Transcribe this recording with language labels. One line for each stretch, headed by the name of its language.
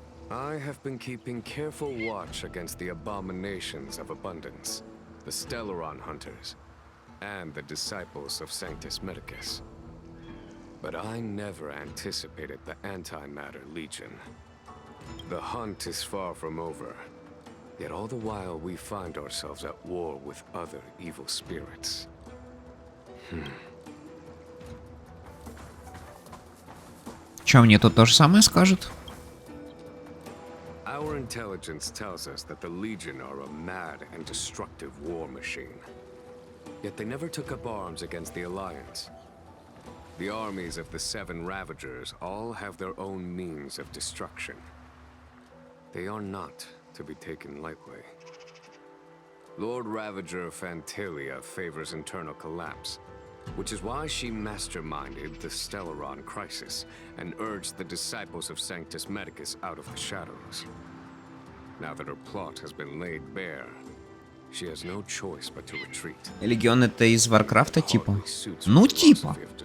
English: I have been keeping careful watch against the abominations of abundance, the Stellaron hunters, and the disciples of Sanctus Medicus. But I never anticipated the Antimatter Legion. The hunt is far from over, yet all the while we find ourselves at war with other evil spirits.
Russian: Чё, мне тут то же самое скажут?
English: Our intelligence tells us that the Legion are a mad and destructive war machine. Yet they never took up arms against the Alliance. The armies of the Seven Ravagers all have their own means of destruction. They are not to be taken lightly. Lord Ravager Fantilia favors internal collapse, which is why she masterminded the Stellaron crisis and urged the disciples of Sanctus Medicus out of the shadows. Now that her plot has been laid bare, she has no choice but to retreat.
Russian: Легион это из Варкрафта типа? Ну типа.